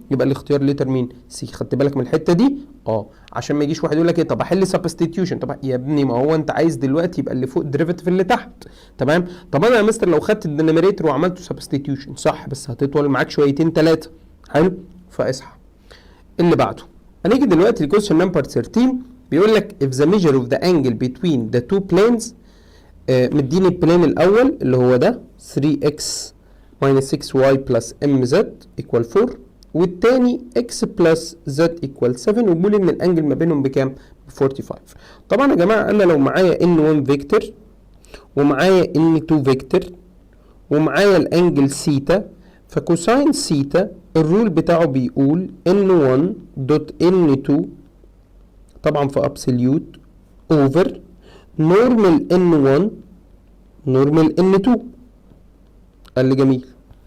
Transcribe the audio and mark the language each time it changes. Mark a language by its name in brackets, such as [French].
[Arabic] يبقى الاختيار لتر مين؟ سي. خدت بالك من الحته دي؟ عشان ما يجيش واحد يقول لك ايه، طب احل سبستيتيوشن. طب يا ابني ما هو انت عايز دلوقتي يبقى اللي فوق ديريفاتيف اللي تحت، تمام؟ طب انا يا مستر لو خدت الدينيميريتور وعملته سبستيتيوشن، صح، بس هتطول معاك شويتين ثلاثه. حلو، فاصحى. اللي بعده هنيجي دلوقتي لكويشن نمبر 13. بيقول لك [English] if the measure of the angle between the two planes، [Arabic] مديني البلين الاول اللي هو ده [English] 3x minus 6y plus mz equal 4، [Arabic] والتاني [English] x plus z equal 7، [Arabic] وبيقول ان الانجل ما بينهم بكام؟ ب 45. طبعا يا جماعه انا لو معايا n1 فيكتور ومعايا n2 فيكتور ومعايا الانجل سيتا، فكوساين سيتا الرول بتاعه بيقول n1 دوت n2 طبعا في ابسوليوت اوفر نورمال n1 نورمال n2. قال لي جميل.